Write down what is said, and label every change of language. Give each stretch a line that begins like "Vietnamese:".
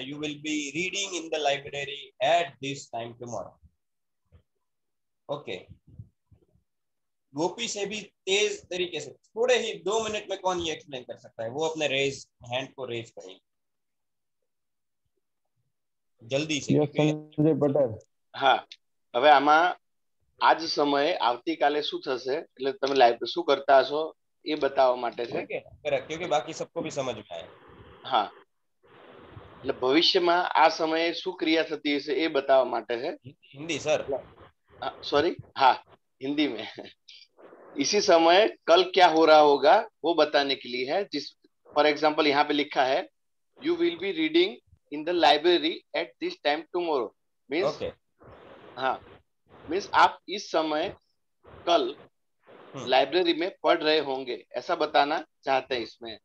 English: You will be reading in the library at this time tomorrow.
Hindi: Okay, गोपी से भी तेज तरीके से थोड़े ही 2 मिनट में कौन ये एक्सप्लेन कर सकता है? वो अपने रेज हैंड को रेज करेंगे जल्दी से।
Gujarati: સંજય પટેલ। હા, હવે આમાં આજ સમયે આવતીકાલે શું થશે, એટલે તમે લાઈવ શું કરતા હશો એ બતાવવા માટે છે।
Hindi: करेक्ट, क्योंकि बाकी सबको भी समझ में आए।
Gujarati: હા, એટલે ભવિષ્યમાં આ સમયે શું ક્રિયા થતી હશે એ બતાવવા માટે છે।
Hindi: हिंदी सर, सॉरी, हाँ हिंदी में। इसी समय कल क्या हो रहा होगा वो बताने के लिए है। जिस फॉर एग्जाम्पल यहाँ पे लिखा है
English: you will be reading in the library at this time tomorrow,
Hindi: means हाँ मीन्स आप इस समय कल लाइब्रेरी में पढ़ रहे होंगे, ऐसा बताना चाहते हैं इसमें।